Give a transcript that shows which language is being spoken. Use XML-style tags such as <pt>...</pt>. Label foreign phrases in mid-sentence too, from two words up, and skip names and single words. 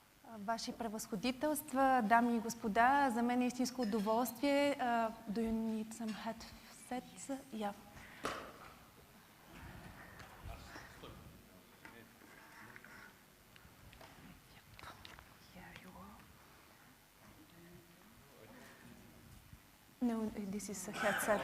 <bg>Ваши превъзходителства, дами и господа, за мен е истинско удоволствие.</bg> <en>Do you need some headsets? Yeah. No, this is a headset.</en>